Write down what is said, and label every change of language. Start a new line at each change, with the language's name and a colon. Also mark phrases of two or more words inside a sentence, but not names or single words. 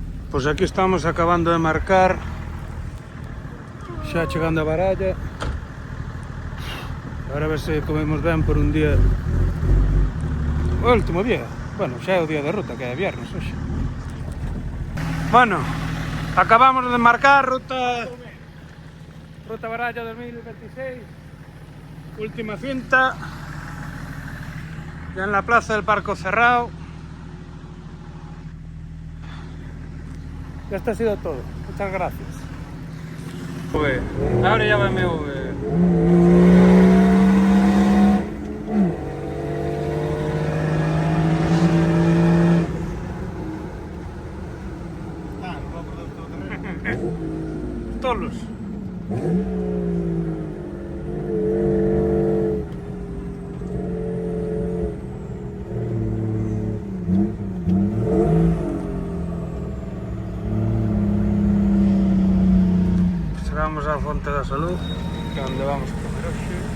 Galician: Pois aquí estamos acabando de marcar, xa chegando a Baralla. Agora a ver se comemos ben por un día, o último día. Bueno, xa é o día de ruta, que é viernes hoxe. Bueno, acabamos de marcar ruta Baralla 2026,
Spanish: última cinta, ya en la plaza del Parco Cerrado. Esto ha sido todo. Muchas gracias. Ahora ya va meu...
Galician: Tolos. Chegamos á Fonte da Salud, que é onde vamos a comer hoxe.